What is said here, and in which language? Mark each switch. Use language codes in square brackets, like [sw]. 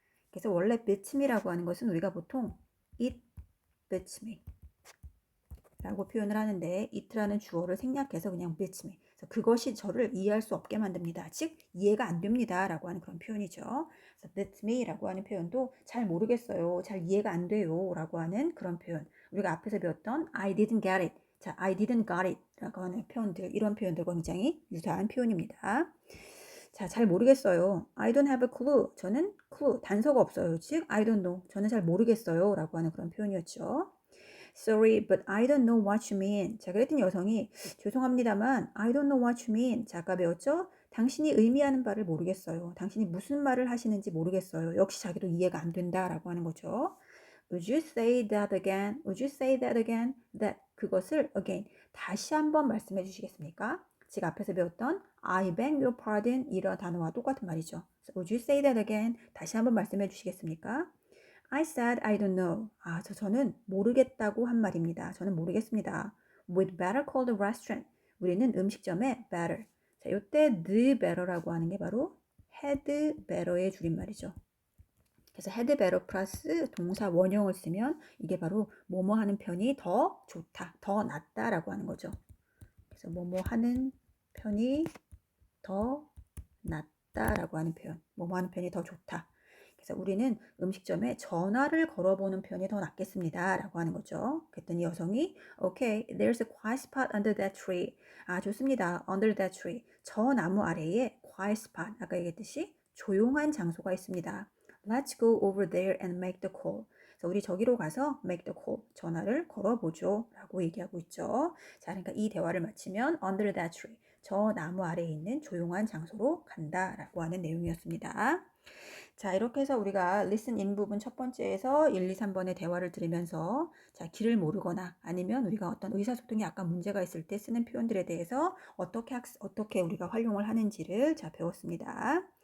[ko] 그래서 원래 beats me라고 하는 것은 우리가 보통 [en] it beats me [ko] 라고 표현을 하는데 it라는 주어를 생략해서 그냥 beats me. 그래서 그것이 저를 이해할 수 없게 만듭니다. 즉 이해가 안 됩니다. 라고 하는 그런 표현이죠. 그래서 beats me 라고 하는 표현도 잘 모르겠어요. 잘 이해가 안 돼요. 라고 하는 그런 표현. 우리가 앞에서 배웠던 [en] I didn't get it. [ko] 자, [en] I didn't got it [ko] 라고 하는 표현들, 이런 표현들과 굉장히 유사한 표현입니다. 자, 잘 모르겠어요. [en] I don't have a clue. [ko] 저는 clue, 단서가 없어요. 즉, [en] I don't know. [ko] 저는 잘 모르겠어요. 라고 하는 그런 표현이었죠. [en] Sorry, but I don't know what you mean. [ko] 자, 그랬더니 여성이 죄송합니다만 [en] I don't know what you mean. [ko] 자, 아까 배웠죠? 당신이 의미하는 바를 모르겠어요. 당신이 무슨 말을 하시는지 모르겠어요. 역시 자기도 이해가 안 된다라고 하는 거죠. [en] Would you say that again? Would you say that again? [ko] That 그것을 again 다시 한번 말씀해 주시겠습니까? 제가 앞에서 배웠던 [en] I beg your pardon [ko] 이런 단어와 똑같은 말이죠. [en] Would you say that again? [ko] 다시 한번 말씀해 주시겠습니까? [en] I said I don't know. [ko] 저는 모르겠다고 한 말입니다. 저는 모르겠습니다. [en] We'd better call the restaurant. [ko] 우리는 음식점에 better. 자, 이때 the better라고 하는 게 바로 had better의 줄임말이죠. 그래서 had better 플러스 동사 원형을 쓰면 이게 바로 뭐뭐 하는 편이 더 좋다, 더 낫다라고 하는 거죠. 그래서 뭐뭐 하는 편이 더 낫다라고 하는 표현. 뭐뭐 하는 편이 더 좋다. 그래서 우리는 음식점에 전화를 걸어보는 편이 더 낫겠습니다. 라고 하는 거죠. 그랬더니 여성이 [en] Okay, there's a quiet spot under that tree. [ko] 좋습니다. [en] Under that tree. [ko] 저 나무 아래에 quiet spot. 아까 얘기했듯이 조용한 장소가 있습니다. [en] Let's go over there and make the call. [ko] 그래서 우리 저기로 가서 [en] make the call. [ko] 전화를 걸어보죠. 라고 얘기하고 있죠. 자, 그러니까 이 대화를 마치면 [en] under that tree. [ko] 저 나무 아래에 있는 조용한 장소로 간다라고 하는 내용이었습니다. 자, 이렇게 해서 우리가 listen in 부분 첫 번째에서 1, 2, 3번의 대화를 들으면서 자, 길을 모르거나 아니면 우리가 어떤 의사소통에 약간 문제가 있을 때 쓰는 표현들에 대해서 어떻게 우리가 활용을 하는지를 자, 배웠습니다.